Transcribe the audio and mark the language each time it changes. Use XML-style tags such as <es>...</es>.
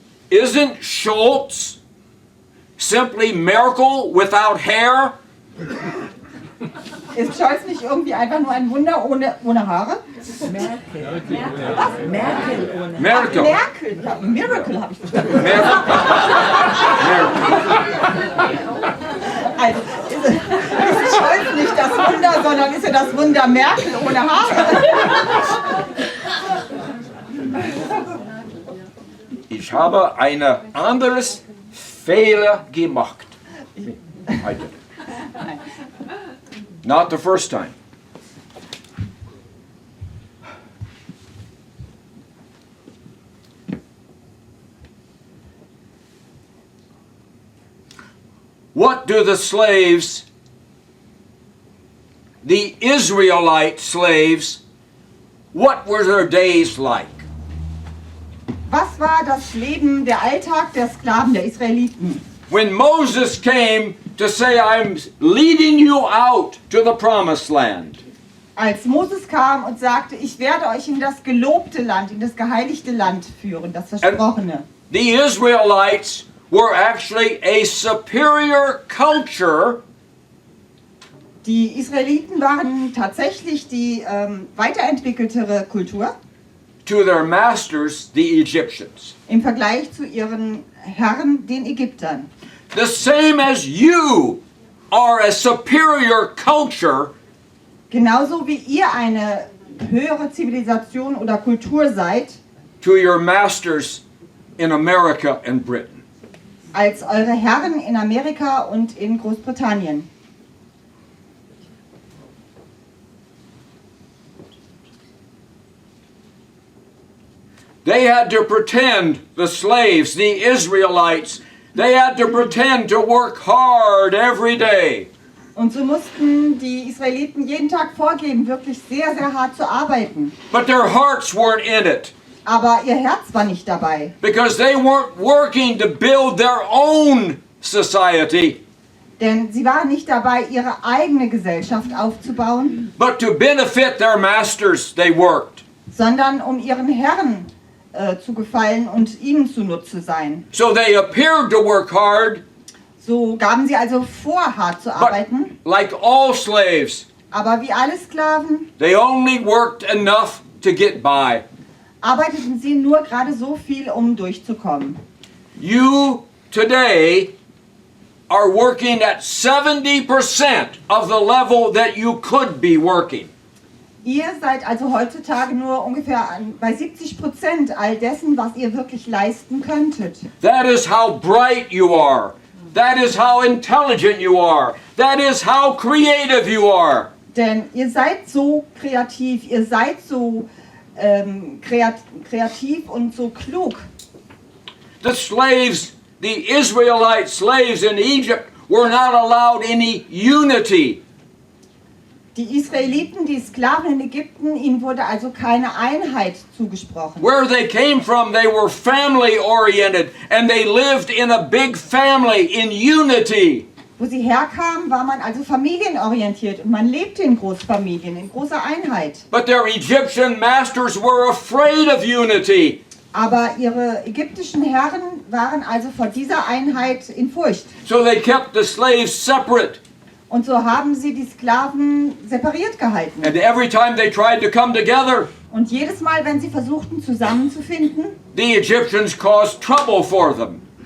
<en>Isn't Schultz simply Merkel without hair?</en> <de>Ist Scholz nicht irgendwie einfach nur ein Wunder ohne Haare? Merkel. Merkel. Ja, Miracle habe ich verstanden. Merkel. Also ist Scholz nicht das Wunder, sondern ist er das Wunder Merkel ohne Haare? Ich habe ein anderes Fehler gemacht. Heute.</de> <en>Not the first time. What do the slaves, the Israelite slaves, what were their days like?</en> <de>Was war das Leben, der Alltag der Sklaven, der Israeliten?</de> <en>When Moses came to say, I'm leading you out to the promised land.</en> <de>Als Moses kam und sagte, ich werde euch in das gelobte Land, in das geheiligte Land führen, das Versprochene.</de> <en>The Israelites were actually a superior culture</en> <de>Die Israeliten waren tatsächlich die weiterentwickeltere Kultur</de> <en>to their masters, the Egyptians.</en> <de>im Vergleich zu ihren Herren, den Ägyptern.</de> <en>The same as you are a superior culture</en> <de>Genauso wie ihr eine höhere Zivilisation oder Kultur seid,</de> <en>to your masters in America and Britain.</en> <de>als eure Herren in Amerika und in Großbritannien.</de> <en>They had to pretend, the slaves, the Israelites, they had to pretend to work hard every day.</en> <de>Und so mussten die Israeliten jeden Tag vorgeben, wirklich sehr, sehr hart zu arbeiten.</de> <en>But their hearts weren't in it.</en> <de>Aber ihr Herz war nicht dabei.</de> <en>Because they weren't working to build their own society,</en> <de>Denn sie waren nicht dabei, ihre eigene Gesellschaft aufzubauen,</de> <en>but to benefit their masters they worked.</en> <de>sondern um ihren Herren zu gefallen und ihnen zunutze sein.</de> <en>So they appeared to work hard,</en> <de>So gaben sie also vor, hart zu</de> <en>but</en> <de>arbeiten,</de> <en>like all slaves,</en> <de>aber wie alle Sklaven</de> <en>they only worked enough to get by.</en> <de>arbeiteten sie nur gerade so viel, um durchzukommen.</de> <en>You today are working at 70% of the level that you could be working.</en> <de>Ihr seid also heutzutage nur ungefähr bei 70% all dessen, was ihr wirklich leisten könntet.</de> <en>That is how bright you are. That is how intelligent you are. That is how creative you are.</en> <de>Denn ihr seid so kreativ, ihr seid so kreativ und so klug.</de> <en>The slaves, the Israelite slaves in Egypt, were not allowed any unity.</en> <de>Die Israeliten, die Sklaven in Ägypten, ihnen wurde also keine Einheit zugesprochen.</de> <en>Where they came from, they were family oriented and they lived in a big family in unity.</en> <de>Wo sie herkamen, war man also familienorientiert und man lebte in Großfamilien, in großer Einheit.</de> <en>But their Egyptian masters were afraid of unity.</en> <de>Aber ihre ägyptischen Herren waren also vor dieser Einheit in Furcht.</de> <en>So they kept the slaves separate.</en> <de>Und so haben sie die Sklaven separiert gehalten.</de> <en>And every time they tried to come together,</en> <de>Und jedes Mal, wenn sie versuchten zusammenzufinden,</de> <en>the Egyptians caused trouble for them.</en>